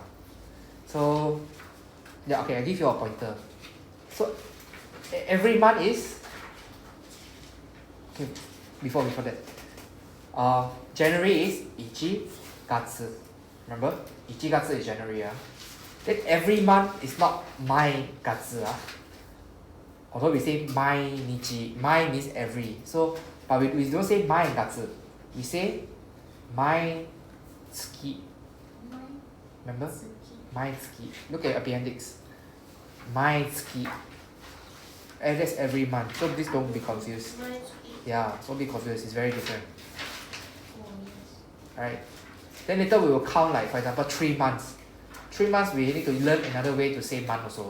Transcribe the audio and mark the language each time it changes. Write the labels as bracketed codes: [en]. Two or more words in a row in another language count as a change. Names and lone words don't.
[en] So, yeah, okay, I give you a pointer. So, every month is... Okay, before that. January is 1月. Remember? 1月 is January. Then every month is not 毎月. Although we say 毎日, 毎 means every. So, but we don't say 毎月. We say 毎月. Remember? 毎月. Look at Appendix. 毎月. And that's every month. So please don't be confused. Yeah, don't be confused. It's very different. Alright. Then later we will count, like for example 3 months. 3 months we need to learn another way to say month also.